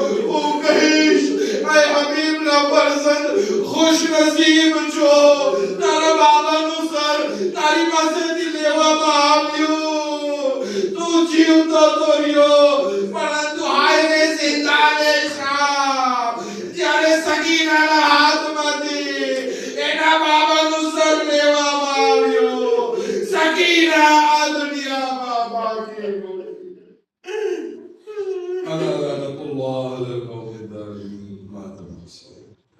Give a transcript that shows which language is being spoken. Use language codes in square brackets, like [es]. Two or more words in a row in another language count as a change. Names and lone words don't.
[gu] હું કહીશ, એ હબીબના ફરઝંદ ખુશ નસીબ છો, તારા બાબાનું સર તારી પાસેથી લેવામાં આવ્યું. તું જીવતો તો રહ્યો, પરંતુ હાયરે જિંદાને શામ, જ્યારે સગીરાના હાથમાંથી એના બાબાનું સર લેવામાં આવ્યું. સગીરા આ દુનિયા [ar] ألا لعنة الله على القوم الظالمين. ما تنسوا